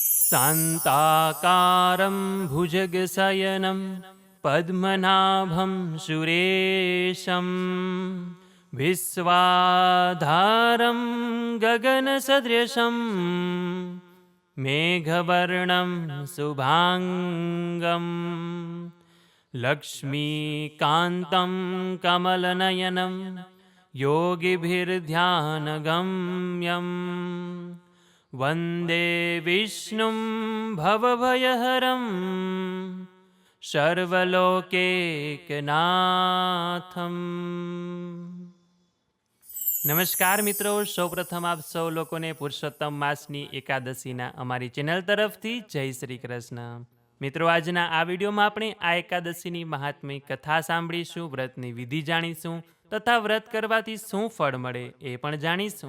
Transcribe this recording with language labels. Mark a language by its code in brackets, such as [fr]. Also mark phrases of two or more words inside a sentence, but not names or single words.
[sa] शान्ताकारं भुजगशयनं पद्मनाभं सुरेशं विश्वाधारं गगनसदृशं मेघवर्णं शुभाङ्गं लक्ष्मीकान्तं कमलनयनं योगिभिर्ध्यानगम्यं वन्दे विष्णुं भवभयहरं સર્વલોકૈકનાથમ. [gu] નમસ્કાર મિત્રો, સૌપ્રથમ આપ સૌ લોકોને પુરુષોત્તમ માસની એકાદશીના અમારી ચેનલ તરફથી જય શ્રી કૃષ્ણ. મિત્રો, આજના આ વિડીયોમાં આપણે આ એકાદશીની મહાત્મ્ય કથા સાંભળીશું, વ્રતની વિધિ જાણીશું તથા વ્રત કરવાથી શું ફળ મળે એ પણ જાણીશું.